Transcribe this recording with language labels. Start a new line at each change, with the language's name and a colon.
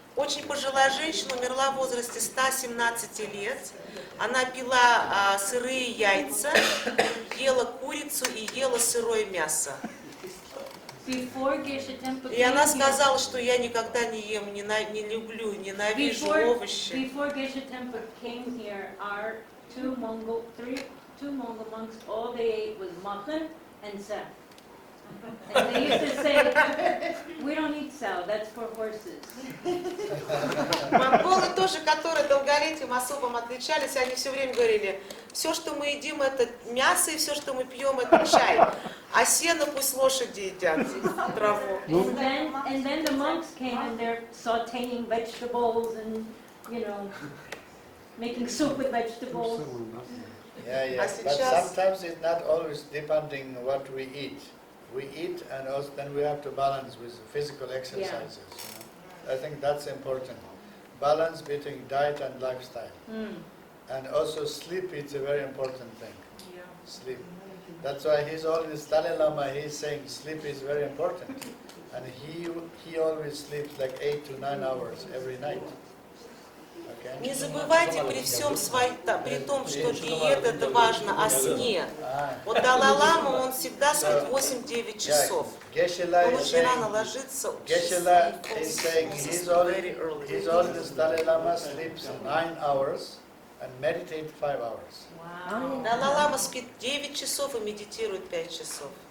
Russian: очень пожилая женщина, умерла в возрасте 117 лет. Она пила сырые яйца, ела курицу и ела сырое мясо. И она сказала, что я никогда не ем, не люблю, ненавижу овощи.
English: Before Geshe Temple came here, our two Mongol monks, all they ate was mutton and sal. And they used to say, we don't eat sal, that's for horses.
Russian: Монголы тоже, которые долголетием особым отличались, они все время говорили, все, что мы едим, это мясо, и все, что мы пьем, это чай. А сено пусть лошади едят, траву.
English: And then the monks came and they're sauteing vegetables and, making soup with vegetables. Yeah. But sometimes it's not always depending on what we eat. We eat and also then we have to balance with physical exercises. I think that's important. Balance between diet and lifestyle. And also sleep is a very important thing. Sleep. That's why he's always, Dalai Lama, he's saying sleep is very important. And he always sleeps like 8 to 9 hours every night.
Russian: Не забывайте при всем при том, что диета это важно, о сне. Вот Далай-лама, он всегда спит 8-9 часов. Он очень рано ложится.
English: Geshe-la is saying he's always Dalai Lama sleeps 9 hours and meditate 5 hours.
Russian: Далай-лама спит 9 часов и медитирует 5 часов.